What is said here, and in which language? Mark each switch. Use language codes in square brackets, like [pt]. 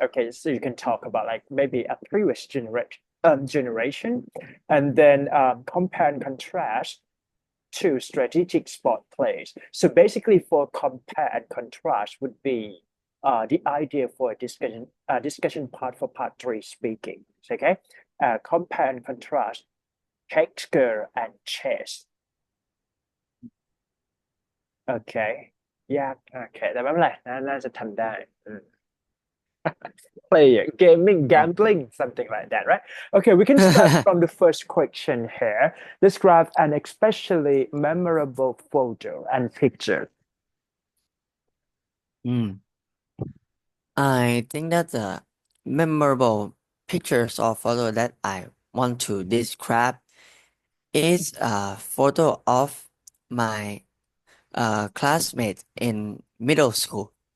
[en] Okay, so you can talk about like maybe a previous generation, and then compare and contrast to strategic sport plays. So basically, for compare and contrast would be the idea for a discussion part for part three speaking. Okay, compare and contrast texture and chess. [th] โอเคยากโอเคแต่ไม่เป็นไรน่าจะทำได้อืม [en] play gaming, [th] โอเค [en] gambling, something like that, right? Okay, we can start from the first question here. Describe an especially memorable photo and picture. mm. I think that the memorable pictures or photo that I want to describe is a photo of my classmate in middle school.